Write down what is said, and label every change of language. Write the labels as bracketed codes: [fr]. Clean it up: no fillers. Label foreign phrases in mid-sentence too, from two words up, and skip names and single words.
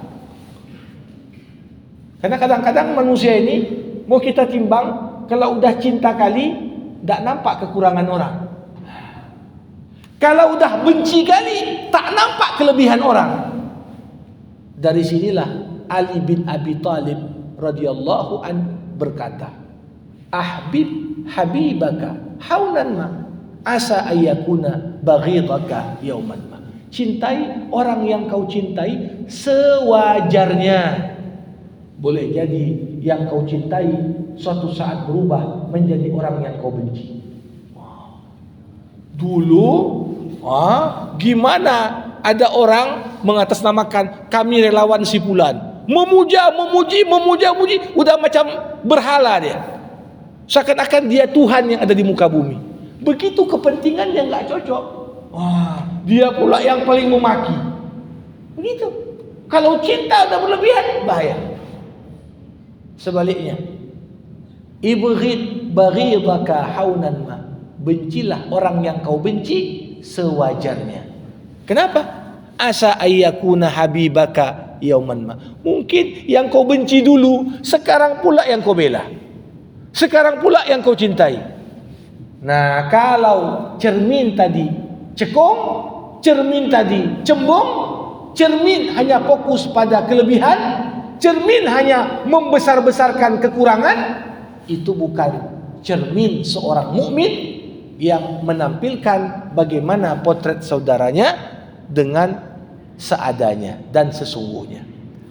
[id] Karena kadang-kadang manusia ini mau kita timbang, kalau udah cinta kali tak nampak kekurangan orang. Kalau udah benci kali tak nampak kelebihan orang. Dari sinilah Ali bin Abi Thalib [ar] رضي الله عن [id] berkata, [ar] أحبب حبيبك هونا ما عسى أن يكون بغيضك يوما ما. [id] Cintai orang yang kau cintai sewajarnya. Boleh jadi yang kau cintai suatu saat berubah menjadi orang yang kau benci. Dulu gimana ada orang mengatasnamakan kami relawan si fulan, memuji, udah macam berhala dia. Seakan-akan dia Tuhan yang ada di muka bumi. Begitu kepentingan yang nggak cocok, dia pula yang paling memaki. Begitu. Kalau cinta udah berlebihan, bahaya. Sebaliknya, [ar] ابغض بغيضك هونا ما. [id] Bencilah orang yang kau benci sewajarnya. Kenapa? [ar] عسى أن يكون حبيبك يوما ما. [id] Mungkin yang kau benci dulu, sekarang pula yang kau bela. Sekarang pula yang kau cintai. Nah, kalau cermin tadi cekung, cermin tadi cembung, cermin hanya fokus pada kelebihan, cermin hanya membesar-besarkan kekurangan, itu bukan cermin seorang mukmin yang menampilkan bagaimana potret saudaranya dengan seadanya dan sesungguhnya.